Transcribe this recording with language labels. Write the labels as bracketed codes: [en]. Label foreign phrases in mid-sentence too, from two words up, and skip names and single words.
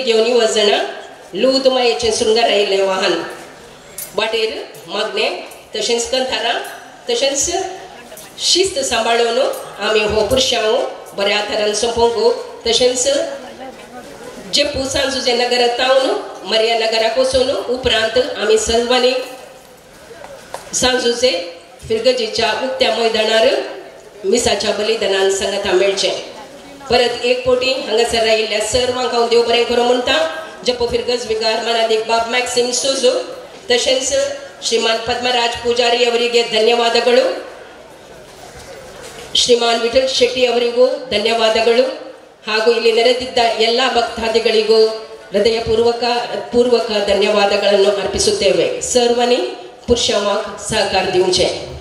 [kok] घेवन येवजना लूद मायेचें सुंदर आयिल्लें वाहन वाटेर मागणे तशेंच कंथारां तशेंच शिस्त सांबाळून आमी हो पुरशांव बऱ्या तरान सोंपोवंक तशेंच जेपू सांजुजे नगरांत तावन मरिया नगराक वचून उपरांत आमी सर्वांनी सांजुजे फिरगजीच्या उक्त्या मैदानार मिसाच्या बलिदानान सांगाता मेळचें. परत एक पोटी हांगासर आयिल्ल्या सर्वांक हांव देव बरें करूं म्हणटा. जपो फिरगज विगार मनादीक बाब मॅक्सिम सोजो तशेंच श्रीमान पद्मराज पुजारी [kn] ಅವರಿಗೆ ಧನ್ಯವಾದಗಳು. ಶ್ರೀಮಾನ್ ವಿಠಲ್ ಶೆಟ್ಟಿ ಅವರಿಗೂ ಧನ್ಯವಾದಗಳು. ಹಾಗೂ ಇಲ್ಲಿ ನೆರೆದಿದ್ದ ಎಲ್ಲ ಭಕ್ತಾದಿಗಳಿಗೂ हृदयपूर्वक ಧನ್ಯವಾದಗಳನ್ನು ಅರ್ಪಿಸುತ್ತೇವೆ. [kok] सर्वांनी पुरुषांक सहकार दिवचे.